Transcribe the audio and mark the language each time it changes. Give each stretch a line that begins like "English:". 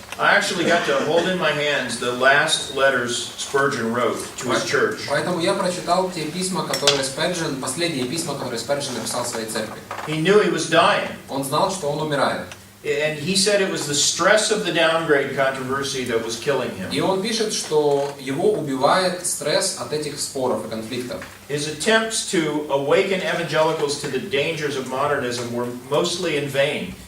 English: I actually got to hold in my hands the last letters Spurgeon wrote to his church.
Russian: Поэтому я прочитал те письма, которые Сперджен, последние письма, которые Сперджен написал своей церкви.
English: He knew he was dying.
Russian: Он знал, что он умирает.
English: And he said it was the stress of the downgrade controversy that was killing him.
Russian: И он пишет, что его убивает стресс от этих споров и конфликтов.
English: His attempts to awaken evangelicals to the dangers of modernism were mostly in vain.